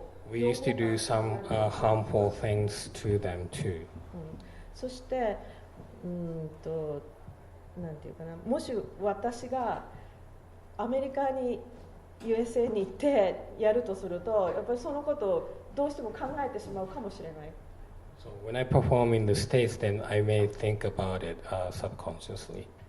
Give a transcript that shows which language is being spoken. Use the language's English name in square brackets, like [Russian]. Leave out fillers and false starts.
[English] We used to do some harmful things to them too. [Japanese] そしてなんていうかなもし私がアメリカに USA に行ってやるとするとやっぱりそのことをどうしても考えてしまうかもしれない。 [English] So when I perform in the States, then I may think about it subconsciously.